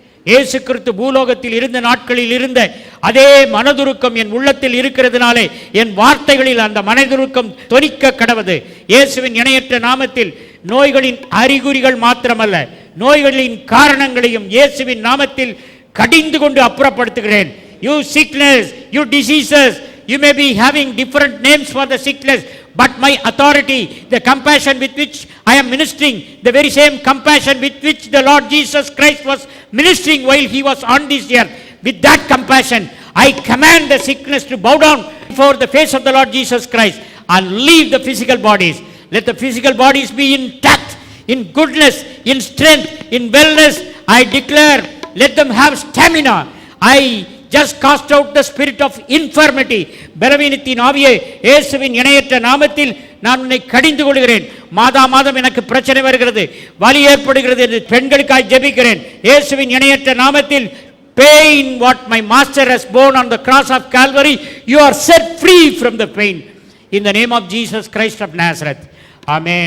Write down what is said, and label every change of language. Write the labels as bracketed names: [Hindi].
[Tamil] இயேசு கிறிஸ்து பூலோகத்தில் இருந்த நாட்களில் இருந்த அதே மனதுருக்கம் என் உள்ளத்தில் இருக்கிறதுனாலே என் வார்த்தைகளில் அந்த மனதுருக்கம் தொனிக்க கடவது. இயேசுவின் இணையற்ற நாமத்தில் நோய்களின் அறிகுறிகள் மாத்திரமல்ல, நோய்களின் காரணங்களையும் இயேசுவின் நாமத்தில் கடிந்து கொண்டு அப்புறப்படுத்துகிறேன். [English] You sickness, you diseases, you may be having different names for the sickness, but my authority, the compassion with which I am ministering, the very same compassion with which the Lord Jesus Christ was ministering while he was on this earth, with that compassion, I command the sickness to bow down before the face of the Lord Jesus Christ and leave the physical bodies. Let the physical bodies be intact, in goodness, in strength, in wellness. I declare, let them have stamina. I just cast out the spirit of infirmity. [Tamil] பலவீனத்தின் ஆவியை இயேசுவின் இணையற்ற நாமத்தில் நான் உன்னை கடிந்து கொள்கிறேன். மாதம் எனக்கு பிரச்சனை வருகிறது, வலி ஏற்படுகிறது என்று பெண்களுக்காய் ஜெபிக்கிறேன். இயேசுவின் இணையற்ற நாமத்தில், [English] pain what my master has borne on the cross of Calvary, you are set free from the pain in the name of Jesus Christ of Nazareth. Amen.